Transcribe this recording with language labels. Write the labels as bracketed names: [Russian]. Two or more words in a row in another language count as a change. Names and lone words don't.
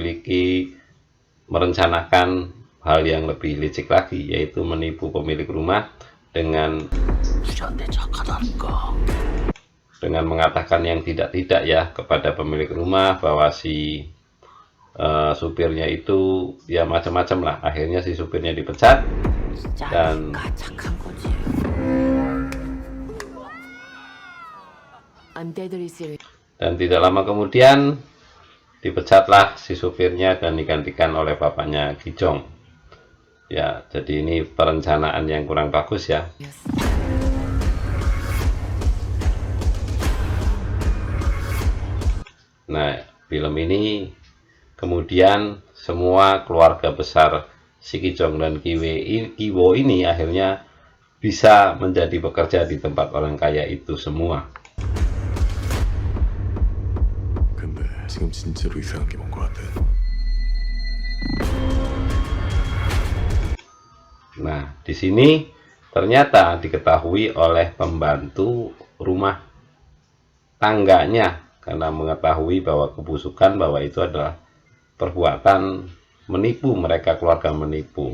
[Indonesian] merencanakan hal yang lebih licik lagi, yaitu menipu pemilik rumah dengan mengatakan yang tidak-tidak ya kepada pemilik rumah, bahwa si supirnya itu ya macam-macam lah. Akhirnya si supirnya dipecat dan [English] I'm deadly serious. [Indonesian] dan tidak lama kemudian dipecatlah si supirnya dan digantikan oleh bapaknya Kijong. Ya, jadi ini perencanaan yang kurang bagus ya. Yes. Nah, film ini kemudian semua keluarga besar si Kijong dan Kiwo ini akhirnya bisa menjadi bekerja di tempat orang kaya itu semua. [Korean] 근데 지금 진짜로 이상한 게 뭔 것 같아. [Indonesian] Nah, di sini ternyata diketahui oleh pembantu rumah tangganya karena mengetahui bahwa kebusukan, bahwa itu adalah perbuatan menipu, mereka keluarga menipu.